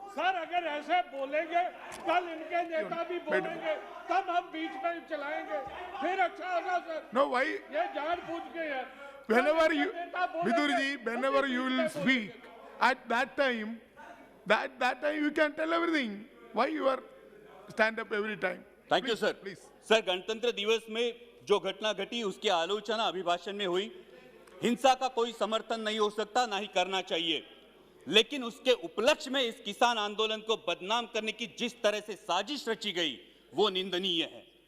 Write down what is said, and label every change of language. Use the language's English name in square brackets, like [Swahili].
[Hindi] Sir अगर ऐसे बोलेंगे, कल इनके नेता भी बोलेंगे, तब हम बीच में चलाएंगे, फिर अच्छा होगा सर। [English] No, why? [Hindi] ये जानबूझ के है। [English] Whenever you, Bidur ji, whenever you will speak, at that time, that time you can tell everything. Why you are stand up every time? Thank you Please, [Hindi] sir. [English] Please. [Hindi] Sir, गणतंत्र दिवस में जो घटना घटी उसकी आलोचना अभिभाषण में हुई। हिंसा का कोई समर्थन नहीं हो सकता, ना ही करना चाहिए, लेकिन उसके उपलक्ष्य में इस किसान आंदोलन को बदनाम करने की जिस तरह से साजिश रची गई वो निंदनीय है।